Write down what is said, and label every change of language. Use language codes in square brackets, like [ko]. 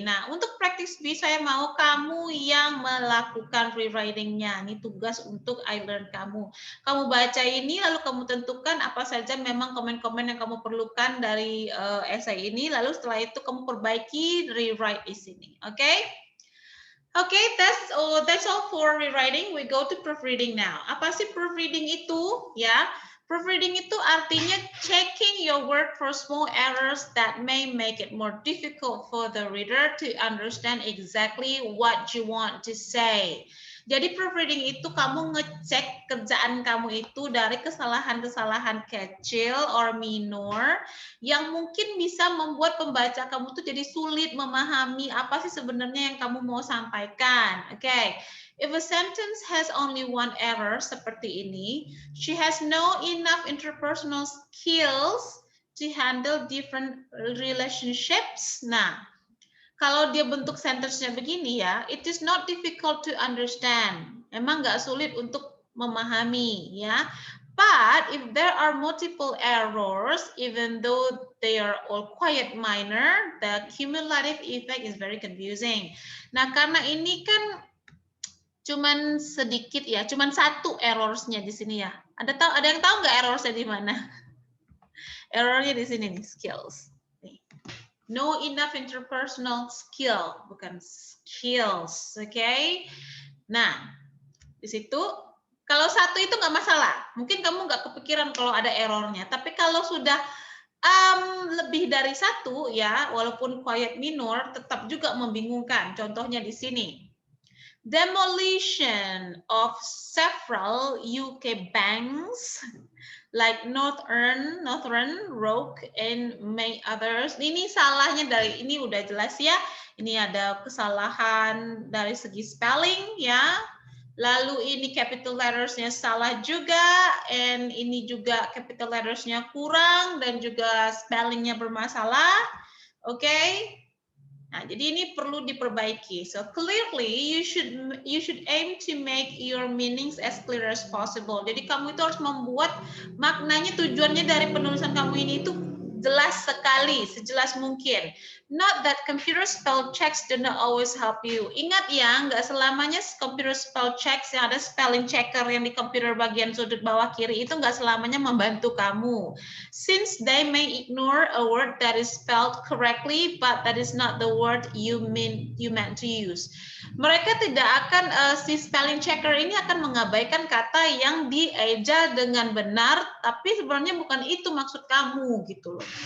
[id] Nah, untuk practice B saya mau kamu yang melakukan rewriting-nya. Ini tugas untuk I Learn kamu. Kamu baca ini, lalu kamu tentukan apa saja memang komen-komen yang kamu perlukan dari essay ini, lalu setelah itu kamu perbaiki, rewrite di sini. Oke? [en] Okay, that's all for rewriting. We go to proofreading now. [id] Apa sih proofreading itu? Ya, proofreading itu artinya [en] checking your work for small errors that may make it more difficult for the reader to understand exactly what you want to say. [id] Jadi proofreading itu kamu ngecek kerjaan kamu itu dari kesalahan-kesalahan kecil or minor yang mungkin bisa membuat pembaca kamu tuh jadi sulit memahami apa sih sebenarnya yang kamu mau sampaikan. Oke. [en] If a sentence has only one error seperti ini, she has no enough interpersonal skills to handle different relationships. [id] Nah, kalau dia bentuk sentence-nya begini ya, [en] it is not difficult to understand. [id] Emang nggak sulit untuk memahami ya. [en] But if there are multiple errors, even though they are all quite minor, the cumulative effect is very confusing. [id] Nah, karena ini kan cuman sedikit ya, cuman satu errors-nya di sini ya. Ada yang tahu nggak errors-nya di mana? Errornya di sini nih, skills. Nih. No enough interpersonal skill, bukan skills, oke? Okay? Nah, di situ kalau satu itu nggak masalah. Mungkin kamu nggak kepikiran kalau ada errornya. Tapi kalau sudah lebih dari satu, ya, walaupun [en] quiet minor, [id] tetap juga membingungkan. Contohnya di sini. [en] Demolition of several UK banks like Northern Rock, and many others. [id] Ini salahnya dari ini udah jelas ya. Ini ada kesalahan dari segi spelling ya. Lalu ini capital lettersnya salah juga, and ini juga capital lettersnya kurang dan juga spellingnya bermasalah. Oke. Okay? Nah, jadi ini perlu diperbaiki. [en] So clearly you should aim to make your meanings as clear as possible. [id] Jadi kamu itu harus membuat maknanya, tujuannya dari penulisan kamu ini itu jelas sekali, sejelas mungkin. [en] Not that computer spell checks do not always help you. [id] Ingat ya, nggak selamanya computer spell checks yang ada spelling checker yang di komputer bagian sudut bawah kiri itu nggak selamanya membantu kamu. [en] Since they may ignore a word that is spelled correctly, but that is not the word you meant to use. [id] Mereka tidak akan, si spelling checker ini akan mengabaikan kata yang dieja dengan benar, tapi sebenarnya bukan itu maksud kamu gitu loh.